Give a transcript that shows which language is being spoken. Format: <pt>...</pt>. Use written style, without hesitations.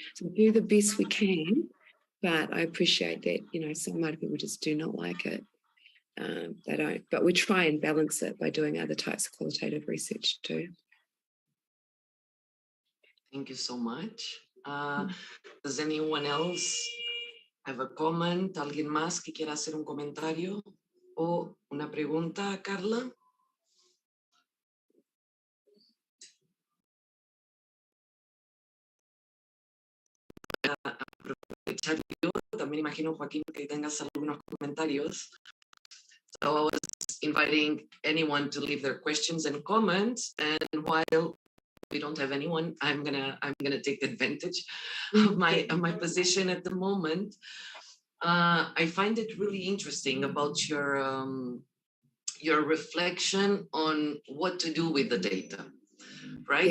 <en>So we do the best we can, but I appreciate that, you know, some Māori people just do not like it. They don't, but we try and balance it by doing other types of qualitative research too. Thank you so much. Does anyone else have a comment?</en> <es>¿Alguien más que quiera hacer un comentario o una pregunta, Carla? Aprovechar yo, también imagino, Joaquín, que tengas algunos comentarios.</es> <en>So I was inviting anyone to leave their questions and comments, and while we don't have anyone, I'm gonna take advantage of my position at the moment. I find it really interesting about your reflection on what to do with the data, right?</en>